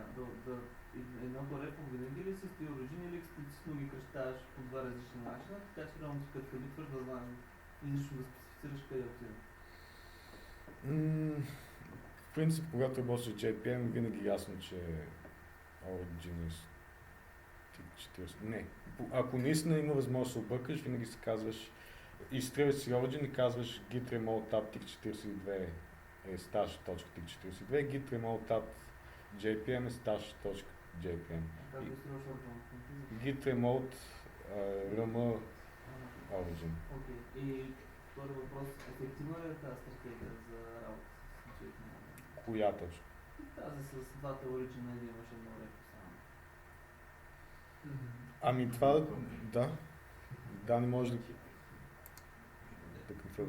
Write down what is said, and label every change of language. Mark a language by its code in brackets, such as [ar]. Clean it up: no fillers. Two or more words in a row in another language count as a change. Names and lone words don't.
[bg] Едното репо винаги ли си стои Origin или експлицитно ги кръщаваш по два различни начина, така че реално като кабитваш да знаем излично да специфицираш къде отива? В принцип, когато работиш с JPM, винаги ясно, че Origin е 40. Не. Ако наистина има възможност да се объркаш, винаги се казваш, изтриваш си Origin и казваш [en] git remote tab TIC42 [bg] е stash.tic42, [en] git remote tab JPM [bg] е stash.jpm. Как да изтриваш Origin? [en] Git remote rm Origin. [bg] Окей. И втори въпрос, ефективна ли е тази стратегия за работа с JPM? Коя точно? Тази с двата Origin да имаш едно репо само. Ами това, да, не може да твърдо.